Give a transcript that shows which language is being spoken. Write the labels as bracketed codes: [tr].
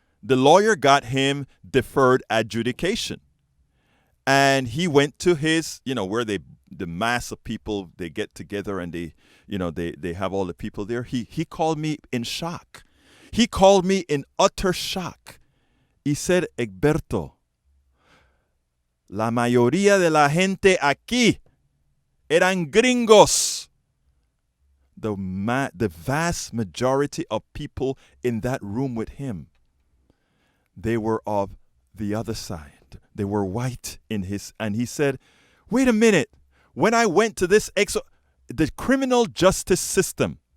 [en] The lawyer got him deferred adjudication. And he went to his, where the mass of people, they get together and they have all the people there. He called me in shock. He called me in utter shock. He said, [es] Egberto, la mayoría de la gente aquí eran gringos. [en] The vast majority of people in that room with him, they were of the other side. They were white and he said, wait a minute. When I went to this the criminal justice system.